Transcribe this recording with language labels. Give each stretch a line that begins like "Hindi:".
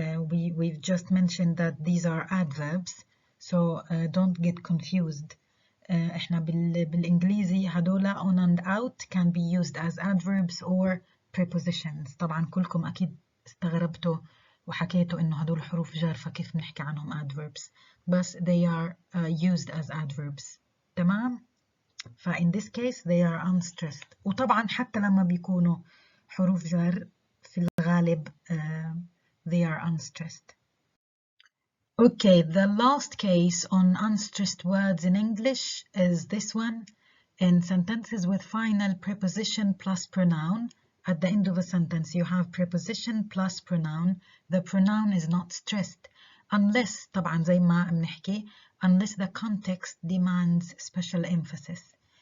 English: We've just mentioned that these are adverbs, so don't get confused.
Arabic: احنا بالانجليزي هدول
English: on and out can be used as adverbs or prepositions.
Arabic: طبعا كلكم اكيد استغربتوا وحكيتوا انه هدول حروف جر فكيف بنحكي عنهم adverbs, بس
English: they are used as adverbs.
Arabic: تمام.
English: in this case they are unstressed.
Arabic: وطبعا حتى لما بيكونوا حروف جر في الغالب
English: they are unstressed. Okay, the last case on unstressed words in English is this one. In sentences with final preposition plus pronoun, at the end of a sentence you have preposition plus pronoun. The pronoun is not stressed unless,
Arabic: طبعا زي ما بنحكي,
English: unless the context demands special emphasis.